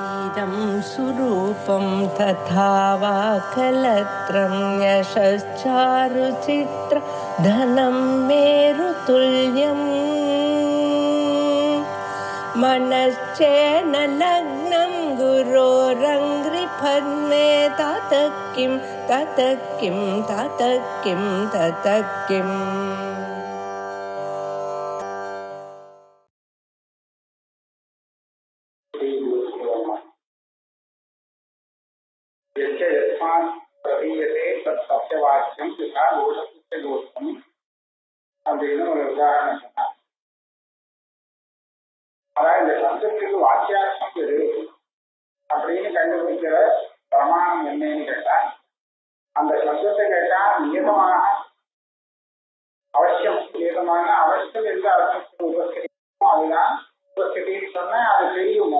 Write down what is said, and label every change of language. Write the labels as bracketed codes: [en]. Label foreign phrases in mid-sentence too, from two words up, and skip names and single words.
[sa] इदं सुरूपं तथा वा कलत्रं यशश्चारुचित्र धनं मेरुतुल्यम् मनश्चेन लग्नं गुरोरङ्घ्रिपद्मे ततः किं ततः किं ततः किं ततः किम् प्रतीयते तत् सत्यवाक्यम तथा दोषस्य दोषम [ta] அப்படின்னு ஒரு உதாரணம் சொன்னார். அதாவது இந்த சப்தத்துக்கு வாக்கியார்த்தம் எது அப்படின்னு கண்டுபிடிக்கிற பிரமாணம் என்னன்னு கேட்டா, அந்த சப்தத்தை கேட்டா நியதமான அவசியம் எந்த அர்த்தத்துக்கு உபஸ்திரிக்குமோ அதுதான் உபஸ்திரின்னு சொன்னா அது தெரியுமோ.